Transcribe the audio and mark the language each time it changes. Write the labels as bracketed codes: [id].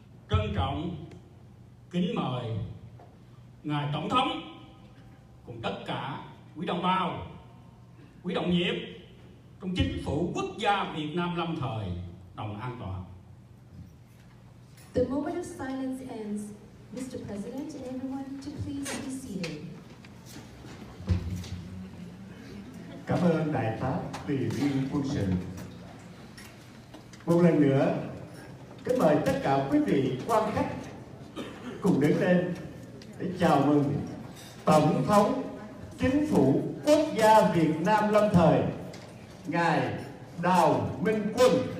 [vi] Trân trọng kính mời ngài Tổng thống cùng tất cả quý đồng bào, quý đồng nghiệp trong chính phủ quốc gia Việt Nam lâm thời đồng an toàn. [en] The moment of silence ends. Mr. President and everyone to please be seated. [vi] Cảm ơn Đại tá Tùy viên quân sự. Một lần nữa, kính mời tất cả quý vị quan khách cùng đứng lên để chào mừng Tổng thống Chính phủ Quốc gia Việt Nam lâm thời, ngài Đào Minh Quân.